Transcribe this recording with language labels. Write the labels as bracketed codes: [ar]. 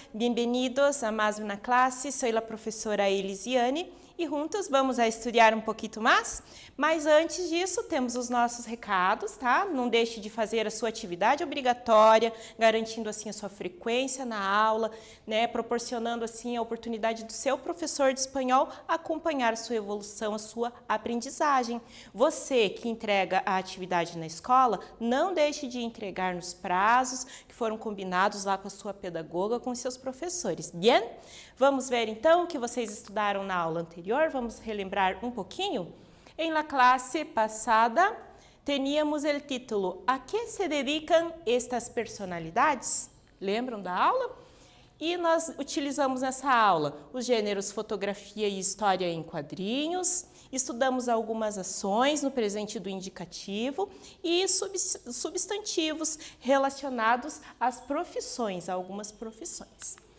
[es] Bienvenidos a más una clase. [pt] Soy la professora Elisiane e juntos vamos a estudar um pouquinho mais. Mas antes disso, temos os nossos recados, tá? Não deixe de fazer a sua atividade obrigatória, garantindo assim a sua frequência na aula, né? Proporcionando assim a oportunidade do seu professor de espanhol acompanhar a sua evolução, a sua aprendizagem. Você que entrega a atividade na escola, não deixe de entregar nos prazos que foram combinados lá com a sua pedagoga, com os seus professores. Bien? Vamos ver então o que vocês estudaram na aula anterior, vamos relembrar um pouquinho? Em la classe passada, teníamos o título A que se dedicam estas personalidades? Lembram da aula? E nós utilizamos nessa aula os gêneros fotografia e história em quadrinhos, estudamos algumas ações no presente do indicativo e substantivos relacionados às profissões, a algumas profissões.